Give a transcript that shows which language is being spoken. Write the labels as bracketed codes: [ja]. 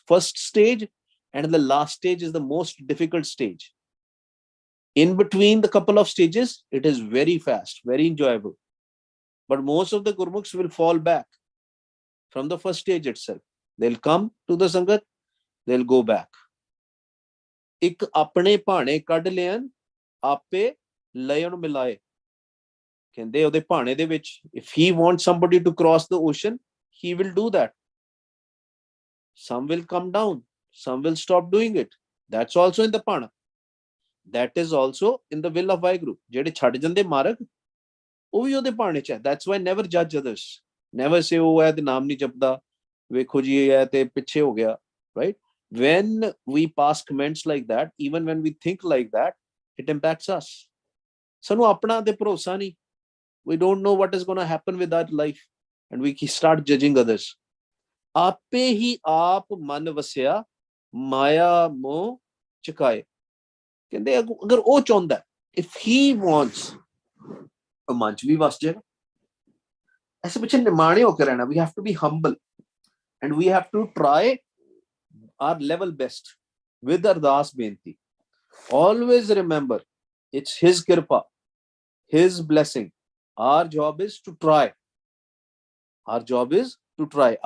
[en] First stage and the last stage is the most difficult stage. In between the couple of stages, it is very fast, very enjoyable. But most of the Gurmukhs will fall back from the first stage itself. They'll come to the Sangat, they'll go back. [pa] ਇੱਕ ਆਪਣੇ ਭਾਣੇ ਕੱਢ ਲੈਣ ਆਪੇ ਲੈਣ ਮਿਲਾਏ ਕਹਿੰਦੇ ਉਹਦੇ ਭਾਣੇ ਦੇ ਵਿੱਚ [en] if he wants somebody to cross the ocean, he will do that. Some will come down, some will stop doing it. That's also in the bhana. That is also in the will of Vaheguru. [pa] ਜਿਹੜੇ ਛੱਡ ਜਾਂਦੇ ਮਾਰਗ ਉਹ ਵੀ ਉਹਦੇ ਭਾਣੇ ਚ ਹੈ. [en] That's why never judge others. Never say [pa] ਉਹ ਹੈ ਤੇ ਨਾਮ ਨਹੀਂ ਜਪਦਾ, ਵੇਖੋ ਜੀ ਇਹ ਹੈ ਤੇ ਪਿੱਛੇ ਹੋ ਗਿਆ, right? [en] When we pass comments like that, even when we think like that, it impacts us. [pa] ਸਾਨੂੰ ਆਪਣਾ ਤੇ ਭਰੋਸਾ ਨਹੀਂ. [en] We don't know what is going to happen with our life, and we start judging others. [pa] ਆਪੇ ਹੀ ਆਪ ਮਨ ਵਸਿਆ ਮਾਇਆ ਮੋਹ ਚੁਕਾਏ ਕਹਿੰਦੇ ਅਗਰ ਉਹ ਚਾਹੁੰਦਾ, [en] if he wants, [pa] ਮਨ ਚ ਵੀ ਵਸ ਜਾਏਗਾ. ਐਸੇ ਪਿੱਛੇ ਨਿਮਾਣੇ ਹੋ ਕੇ ਰਹਿਣਾ. [en] We have to be humble and we have to try our level best with ardas benti. Always remember, it's his kirpa, his blessing. Our job is to try. Our job is to try.